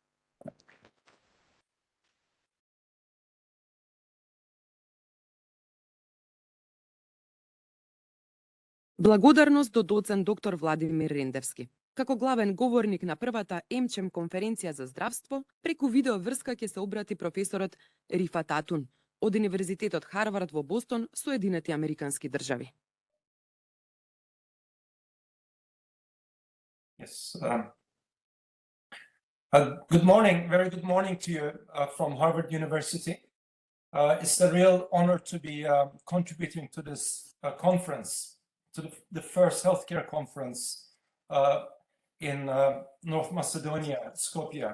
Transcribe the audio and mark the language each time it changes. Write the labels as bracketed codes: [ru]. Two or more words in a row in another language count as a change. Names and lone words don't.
[mk] Благодарност до доцент доктор Владимир Рендевски. Како главен говорник на првата AmCham конференција за здравство, преку видео врска ќе се обрати професорот Рифат Атун од Универзитетот Харвард во Бостон, Соединети Американски држави. [en] Yes. Good morning, very good morning to you from Harvard University. It's a real honor to be contributing to this conference, to the first healthcare conference in North Macedonia, Skopje.